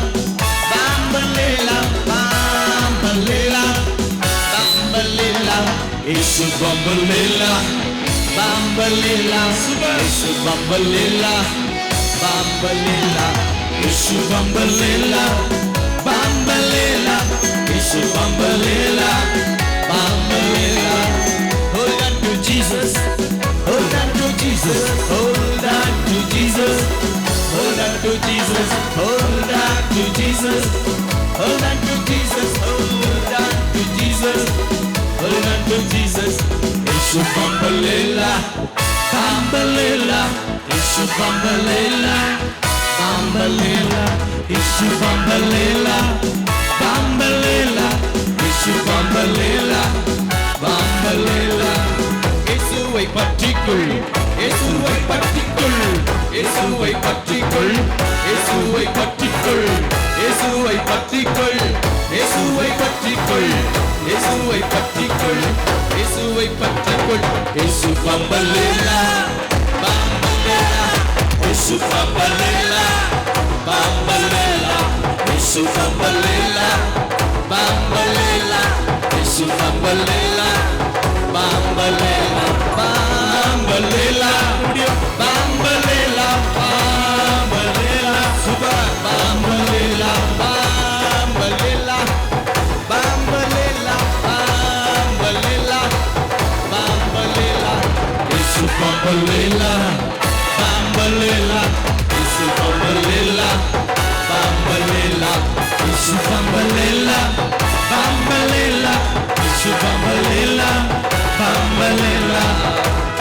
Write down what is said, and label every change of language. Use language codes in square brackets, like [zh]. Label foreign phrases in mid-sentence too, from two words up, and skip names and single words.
[zu] bambalila, bambalila, bambalila, Isu bambalila, bambalila, Isu bambalila, bambalila, Isu bambalila, bambalila, Isu bambalila, bambalila. [en] Hold on to Jesus, hold on to Jesus, hold on to Jesus, hold on to Jesus, hold on to Jesus, hold on to Jesus, hold on to Jesus, hold on to Jesus. [zu] Isu bambalila, bambalila, Isu bambalila, bambalila, Isu bambalila, bambalila, Isu bambalila, bambalila. [ta] இயேசுவை பற்றிக்கொள், இயேசுவை பற்றிக்கொள், இயேசுவை பற்றிக்கொள், இயேசுவை பற்றிக்கொள், இயேசுவை பற்றிக்கொள், இயேசுவை பற்றிக்கொள், இயேசுவை பற்றிக்கொள், இயேசுவை பற்றிக்கொள். [zu] Jesu bambalela, bambalela, Jesu bambalela, bambalela, Jesu bambalela, bambalela, Jesu bambalela, bambalela, bambalela, bambalela, bambalela, super, bambalela, bambalela, bambalela, bambalela, bambalela, Isu bambalela, bambalela, Isu bambalela, bambalela, Isu bambalela, Bambalilla, Bambalilla, Bambalilla,